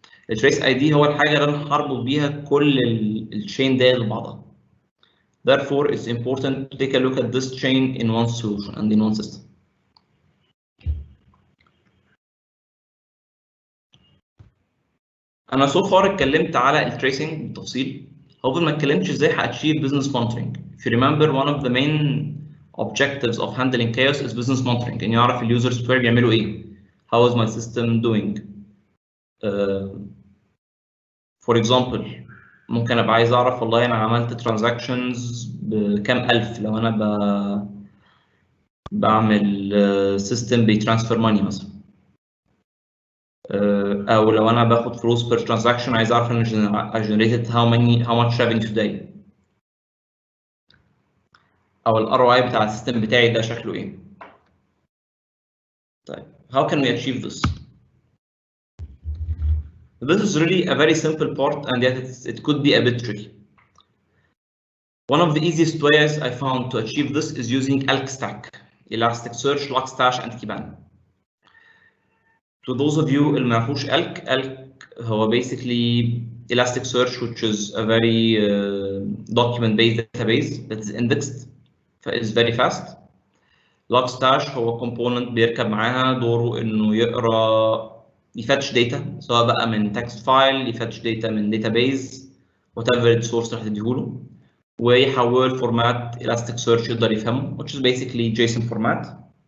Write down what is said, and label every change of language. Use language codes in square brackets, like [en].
[ar] ال trace ID هو الحاجة اللي أنا هربط بيها كل الchain دي لبعضها. [en] Therefore, it's important to take a look at this chain in one solution and in one system. [ar] أنا [en] so far [ar] اتكلمت على ال tracing بالتفصيل. [en] however [ar] ما اتكلمتش ازاي [en] هachieve business monitoring. If you remember, one of the main objectives of handling chaos is business monitoring. [ar] إن يعرف اليوزرز بتوعي بيعملوا إيه. [en] How is my system doing? For example, [ar] ممكن أبقى عايز أعرف والله أنا عملت transactions بكام ألف لو أنا بعمل system بيترانسفير ماني مثلا. او لو انا باخد فلوس [en] per transaction [ar] عايز اعرف انا [en] I generated how much revenue today. [ar] او ال ROI بتاع السيستم بتاعي ده شكله ايه. [en] طيب how can we achieve this? This is really a very simple part and yet it could be a bit tricky. One of the easiest ways I found to achieve this is using Elk Stack, Elasticsearch, Logstash, and Kibana. To those of you [ar] اللي ما يعرفوش [en] Elk هو basically Elasticsearch, which is a very document-based database that is indexed, is very fast. [ar] Logstash هو component بيركب معاها دوره إنه يفتش data سواء بقى من text file، يفتش data من database [en] whatever the source [ar] اللي هتديهوله، ويحول فورمات Elasticsearch يقدر يفهمه [en] which is basically JSON format.